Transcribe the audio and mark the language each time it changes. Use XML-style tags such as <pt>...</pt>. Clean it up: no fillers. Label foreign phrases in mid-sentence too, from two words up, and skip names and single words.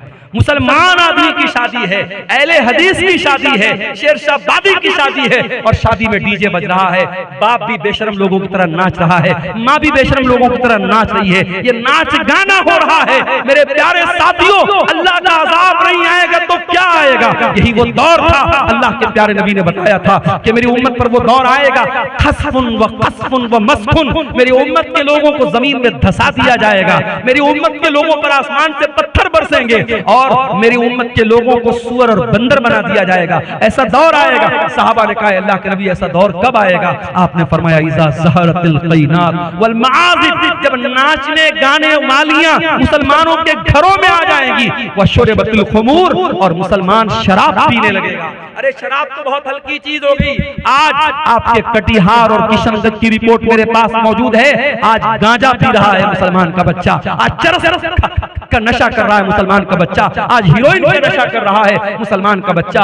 <hi>मुसलमान आदमी की शादी है, अहले हदीस की शादी है, शेरशाहबादी की शादी है और शादी में डीजे बज रहा है। बाप भी बेशरम लोगों की तरह नाच रहा है, माँ भी बेशरम लोगों की तरह नाच रही है, ये नाच गाना हो रहा है। मेरे प्यारे साथियों, अल्लाह का अज़ाब नहीं आएगा तो क्या आएगा? यही वो दौर था, अल्लाह के प्यारे नबी ने बताया था कि मेरी उम्मत पर वो दौर आएगा,</hi> <ar>خسف و قذف و مسخ,</ar> <hi>मेरी उम्मत के लोगों को जमीन में धसा दिया जाएगा, मेरी उम्मत के लोगों पर आसमान से पत्थर बरसेंगे और मेरी उम्मत के लोगों को सूअर और बंदर बना दिया जाएगा। ऐसा दौर आएगा। साहबा ने कहा अल्लाह के नबी ऐसा दौर कब आएगा?</hi> <ar>आपने फरमाया إذا ظهرت القينات والمعازف,</ar> <hi>जब नाचने गाने मालियां मुसलमानों के घरों में आ जाएंगी,</hi> <ar>وشربت الخمور,</ar> <hi>और मुसलमान शराब पीने लगेगा। अरे शराब तो बहुत हल्की चीज हो गई। आज आपके कटिहार और किशनगंज की रिपोर्ट मेरे पास मौजूद है, आज गांजा पी रहा है मुसलमान का बच्चा, आज चरस का नशा कर रहा है मुसलमान का बच्चा, आज हीरोइन का नशा कर रहा है मुसलमान का बच्चा।</hi>